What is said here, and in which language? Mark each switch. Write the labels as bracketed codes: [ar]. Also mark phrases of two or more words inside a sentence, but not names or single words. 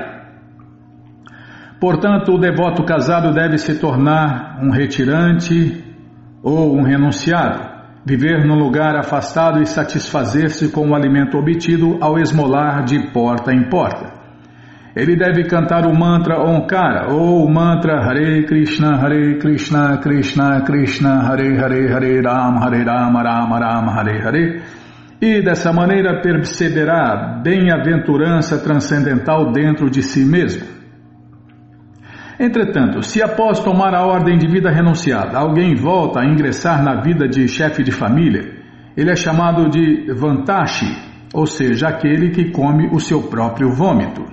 [pt] Portanto, o devoto casado deve se tornar um retirante ou um renunciado, viver num lugar afastado e satisfazer-se com o alimento obtido ao esmolar de porta em porta. Ele deve cantar o mantra Omkara ou o mantra [sa] हरे कृष्ण कृष्ण कृष्ण हरे राम राम राम हरे हरे. [pt] E dessa maneira perceberá bem-aventurança transcendental dentro de si mesmo. Entretanto, se após tomar a ordem de vida renunciada, alguém volta a ingressar na vida de chefe de família, ele é chamado de Vantashi, ou seja, aquele que come o seu próprio vômito.